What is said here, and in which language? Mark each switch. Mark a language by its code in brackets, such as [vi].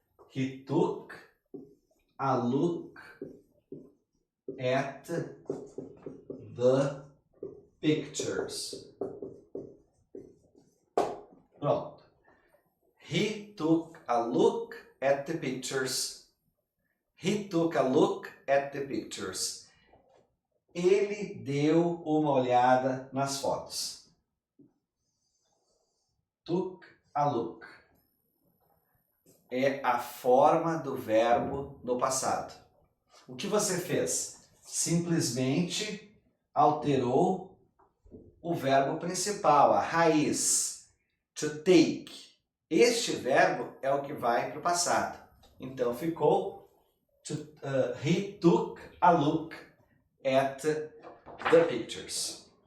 [en] He took a look at the pictures. Pronto. He took a look at the pictures. He took a look at the pictures. [pt] Ele deu uma olhada nas fotos. [en] Took a look. [pt] É a forma do verbo no passado. O que você fez? Simplesmente alterou o verbo principal, a raiz. To take. Este verbo é o que vai para o passado. Então ficou [en] he took a look at the pictures.